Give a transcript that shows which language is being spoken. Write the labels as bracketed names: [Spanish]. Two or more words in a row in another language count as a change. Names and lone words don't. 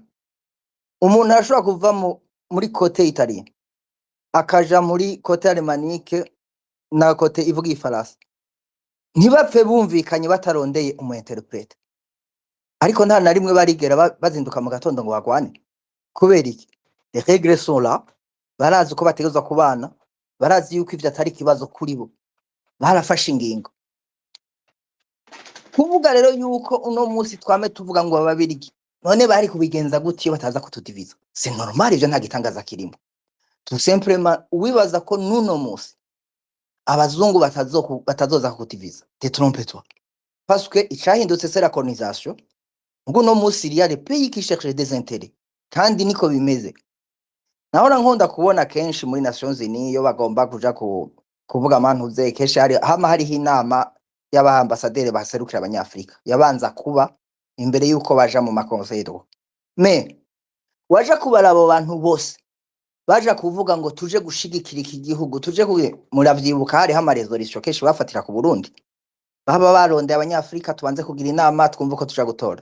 [Rundi] Umuntu ashobora kuva muri kote italien akaja muri kote alemanique na kote ivuga ifaransa, ntibapfe bumvikanye batarondeye umu interprete. Ariko nta na rimwe barigera bazinduka mu gatondo ngo bagwane. Kubera iki? [French] Les règles sont là, [Rundi] barazi uko bategezwa kubana, barazi yuko ivyo atari kibazo kuri bo, barafashe ingingo. Kuvuga rero yuko uno musi twame tuvuga ngo ababirigi none bari kubigenza gutiyo bataza kutudiviza, [French] c'est normal, [Rundi] ivyo nta gitangaza kirimo. [French] Tout simplement [Rundi] uwibaza ko nuno musi abazungu batazoza kutudiviza, [French] te trompe-toi, parce que icahindutse c'est la colonisation. [Rundi] Ngo no musi [French] il y a des pays qui cherchent des intérêts, [Rundi] kandi niko bimeze. Nahora nkunda kubona kenshi muri Nations Unies iyo bagomba kuja kuvuga amantuze, kenshi hariho inama y'abaambasaderi baserukira abanyafrika yabanza kuba imbere yuko baja mu makonseiro. Me waja kubara abo bantu bose baja kuvuga ngo tuje gushigikira iki gihugu, tuje muravyibuka hariho amaresolution kenshi bafatira ku Burundi, baba barondeye abanyafrika tubanze kugira inama twumva ko tuja gutora.